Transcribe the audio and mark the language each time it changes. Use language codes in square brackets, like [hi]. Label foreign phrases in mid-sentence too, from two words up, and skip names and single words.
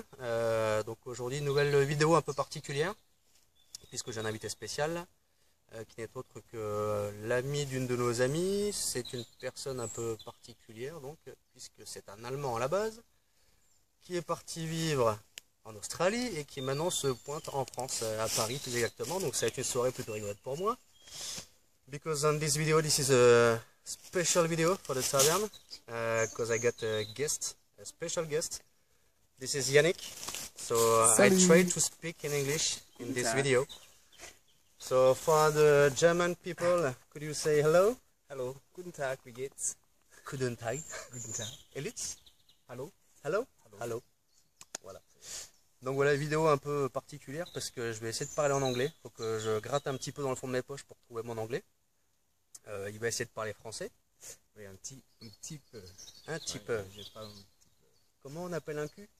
[fr] Donc aujourd'hui, nouvelle vidéo un peu particulière, puisque j'ai un invité spécial, qui n'est autre que l'ami d'une de nos amies. C'est une personne un peu particulière, donc, puisque c'est un Allemand à la base, qui est parti vivre en Australie et qui maintenant se pointe en France, à Paris plus exactement. Donc ça va être une soirée plutôt rigolote pour moi. [en] Because on this video, this is a special video for the tavern, because I got a guest, a special guest. This is Yannick. So I try to speak in English in this video. So for the German people, could you say hello? [de] Hallo, guten Tag, wie geht's? Guten Tag. Guten Tag. Elitz? Hallo? [en] Hello? Hello. [fr] Voilà. Donc voilà, vidéo un peu particulière parce que je vais essayer de parler en anglais. Faut que je gratte un petit peu dans le fond de mes poches pour trouver mon anglais. Il va essayer de parler français. Oui, un petit peu. Un petit peu. Pas un... Comment on appelle un cul?